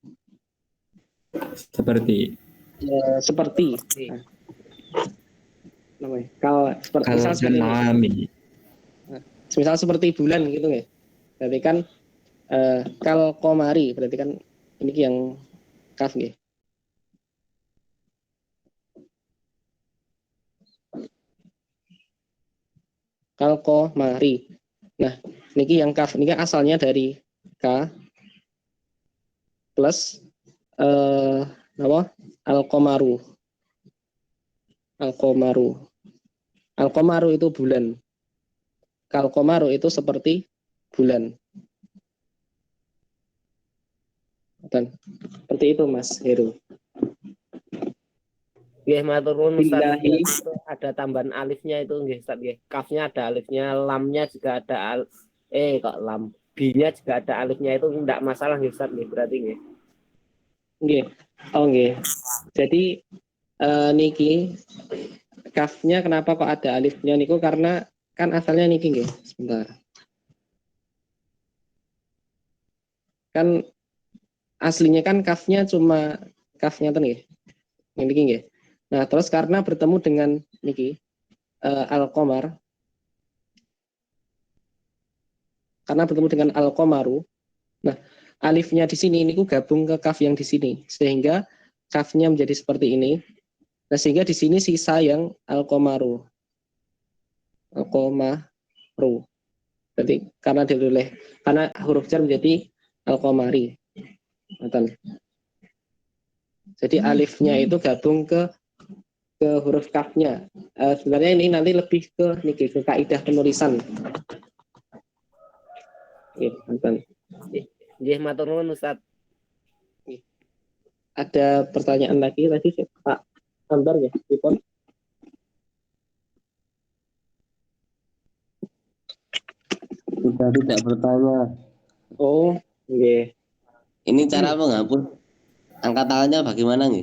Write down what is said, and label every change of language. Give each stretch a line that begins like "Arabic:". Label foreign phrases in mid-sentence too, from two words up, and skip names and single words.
Indonesian: Seperti Seperti. Namanya. Kalau seperti misal seperti ini. Misal seperti bulan gitu ya. Berarti kan
Arabic: كالقمر
Indonesian: berarti kan ini yang kaf ya.
Arabic: كالقمر.
Indonesian: Nah, niki yang kaf ini kan asalnya dari k plus apa?
Arabic: القمرُ. القمرُ.
Indonesian: Al-Qamaru itu bulan. Kal-Qamaru itu seperti bulan. Dan seperti itu Mas Heru.
Javanese: Nggih, matur nuwun Ustaz.
Indonesian: Billahi. Itu ada tambahan alifnya itu nggih Ustaz nggih. Kafnya ada alifnya, lamnya juga ada kok lam. B-nya juga ada alifnya itu enggak masalah nggih Ustaz nggih berarti nggih. Nggih. Oh nggih. Jadi niki kafnya kenapa kok ada alifnya niku karena kan asalnya niki nggih. Sebentar. Kan aslinya kan kafnya cuma kafnya tuh nggih. Yang niki nggih. Nah, terus karena bertemu dengan niki al-qamar. Karena bertemu dengan al-qamaru. Nah, alifnya di sini niku gabung ke kaf yang di sini sehingga kafnya menjadi seperti ini. Nah, sehingga di sini sisa yang al-qamaru. Al-qamaru. Jadi karena huruf jar menjadi al-qamari. Jadi alifnya itu gabung ke huruf kafnya. Sebenarnya ini nanti lebih ke niki ke kaidah penulisan.
Javanese: Nggih, matur nuwun Ustaz.
Indonesian: Ada pertanyaan lagi tadi Pak Ambar ya, Ripon? Sudah tidak bertanya.
Javanese: Oh, nggih.
Indonesian: Ini cara menghapus angkat tangannya bagaimana nih?